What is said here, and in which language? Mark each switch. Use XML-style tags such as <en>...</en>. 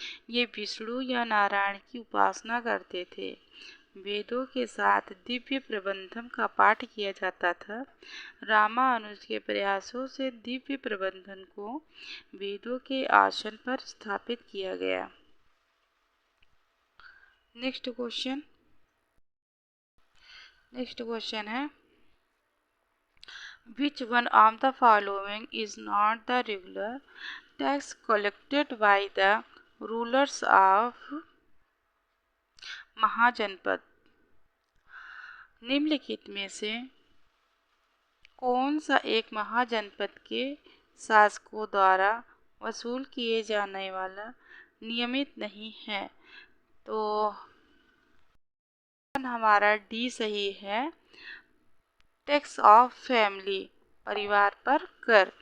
<hi>ये विष्णु या नारायण की उपासना करते थे। वेदों के साथ दिव्य प्रबंधम का पाठ किया जाता था। रामानुज के प्रयासों से दिव्य प्रबंधन को वेदों के आसन पर स्थापित किया गया। नेक्स्ट क्वेश्चन है,</hi> <en>Which one of the following is not the regular tax collected by the rulers of mahajanapada?</en> <hi>निम्नलिखित में से कौन सा एक महाजनपद के शासकों द्वारा वसूल किए जाने वाला नियमित नहीं है? तो हमारा डी सही है,</hi> <en>tax of family,</en> <hi>परिवार पर कर।</hi>